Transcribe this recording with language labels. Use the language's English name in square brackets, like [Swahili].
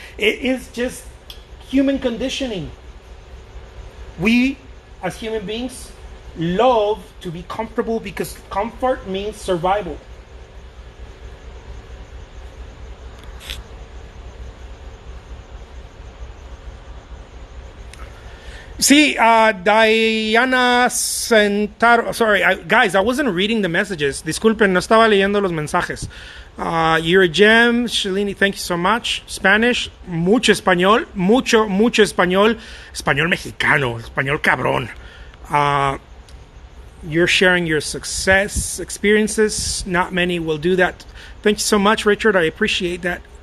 [English] It is just human conditioning. We, as human beings, love to be comfortable because comfort means survival. See, Diana Centaro. Sorry, guys, I wasn't reading the messages. [Spanish] Disculpen, no estaba leyendo los mensajes. [English] You're a gem, Shalini. Thank you so much. [Spanish] Spanish, mucho español, mucho español, español mexicano, español cabrón. [English] You're sharing your success experiences. Not many will do that. Thank you so much, Richard. I appreciate that.